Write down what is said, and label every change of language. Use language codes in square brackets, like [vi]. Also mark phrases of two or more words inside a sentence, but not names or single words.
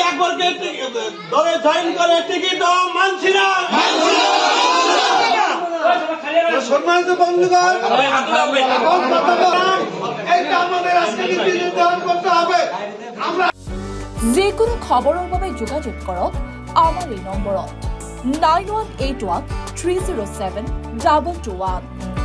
[bn] দলকে দলে জয়েন করে টিকিট মানছি না। সম্মানিত বন্ধুগণ, এখন কথা বলার এইটা আমাদের আজকে নীতি নির্ধারণ করতে হবে। আমরা [as] যিকোনো খবৰৰ বাবে যোগাযোগ কৰক আমাৰ এই নম্বৰত 9181 307 2221।